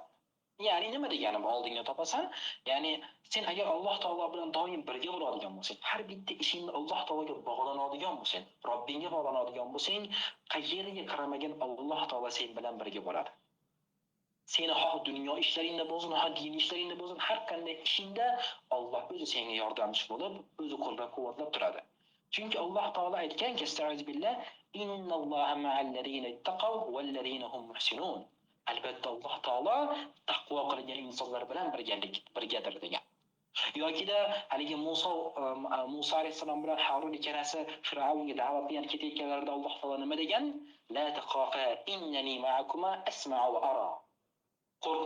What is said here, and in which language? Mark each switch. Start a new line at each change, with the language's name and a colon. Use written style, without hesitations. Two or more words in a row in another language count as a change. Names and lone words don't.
Uzbek: Ya'ni nima degani bu oldingda topasan? Ya'ni sen agar Alloh taolo bilan doim birga bo'ladigan bo'lsang, har bitta ishingni Alloh taologa bog'lanadigan bo'lsang, Robbingga bog'lanadigan bo'lsang, qayerga qaramagan Alloh taolo sen bilan birga bo'ladi. Seni xoh dunyo ishlaringda bo'lsin, xoh din ishlaringda bo'lsin, har qanday ishingda Alloh o'zi senga yordamchi bo'lib, o'zi qo'llab-quvvatlab turadi. Chunki Alloh taolo aytganki,
Arabic: "أستعيذ بالله، إن الله مع الذين اتقوا والذين هم محسنون."
Uzbek: Albatta Alloh taolo taqvo qilgan insonlar bilan birgadir degan. Yokida haligi Musa alayhisalom bilan Harun ikkalasi Fir'avnga da'vat bilan ketayotganlarida Alloh taolo nima degan?
Arabic: لا تخافا إنني معكما أسمع وأرى.